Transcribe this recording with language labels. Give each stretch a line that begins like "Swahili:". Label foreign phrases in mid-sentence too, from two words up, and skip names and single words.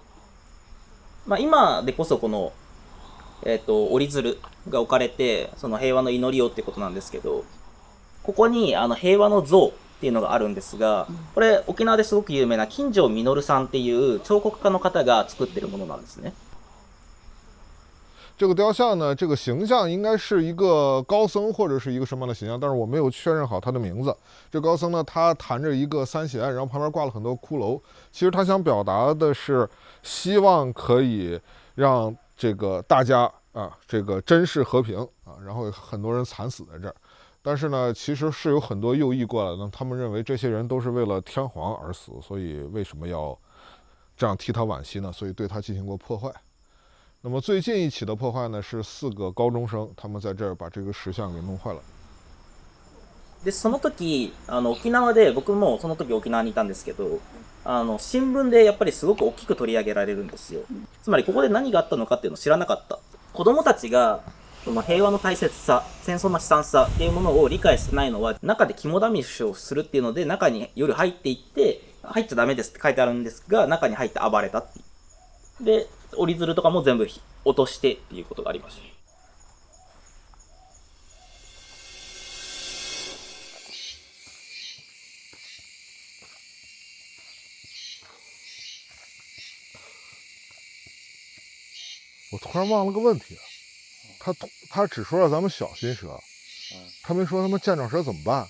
Japanese: まあ、今でこそこの、折り鶴が置かれて、その平和の祈りをってことなんですけど、ここに平和の像っていうのがあるんですが、これ沖縄ですごく有名な金城実さんっていう彫刻家の方が作ってるものなんですね。
Chinese: 这个雕像呢，这个形象应该是一个高僧或者是一个什么样的形象，但是我没有确认好他的名字。这高僧呢，他弹着一个3弦，然后旁边挂了很多骷髅。其实他想表达的是，希望可以让这个大家啊，这个真是和平啊，然后很多人惨死在这儿。但是呢，其实是有很多右翼过来的，他们认为这些人都是为了天皇而死，所以为什么要这样替他惋惜呢？所以对他进行过破坏。那么最近一起的破坏呢，是4个高中生，他们在这儿把这个石像给弄坏了。
Japanese: で、その時、沖縄で、僕もその時沖縄にいたんですけど、新聞でやっぱりすごく大きく取り上げられるんですよ。つまりここで何があったのかっていうのを知らなかった。子供たちが、その平和の大切さ、戦争の悲惨さっていうものを理解してないのは、中で肝試しをするっていうので、中に夜入っていって、入っちゃダメですって書いてあるんですが、中に入って暴れたっていう。で、折り鶴とかも全部落としてっていうことがありました。
Chinese: 我突然忘了个问题，他只说了咱们小金蛇，他没说他们见着蛇怎么办？